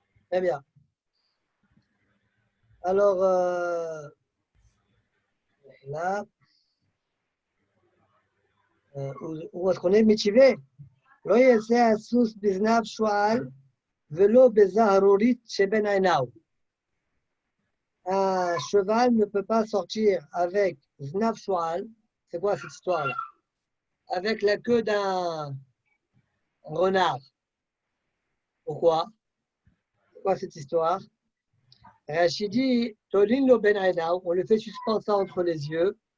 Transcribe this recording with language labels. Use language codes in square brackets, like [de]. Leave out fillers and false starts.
[fr] Très bien. Alors, là, où est-ce qu'on est? Métivé. [he] לא יעשה הסוס בזנב שועל ולא בזהרורית שבין עיניו. [fr] Un cheval ne peut pas sortir avec Znav Shoual. C'est quoi cette histoire-là? Avec la queue d'un renard. Pourquoi? C'est quoi cette histoire? Rachid dit, [he] Tolin lo ben ainav, [fr] on le fait suspendre ça entre les yeux.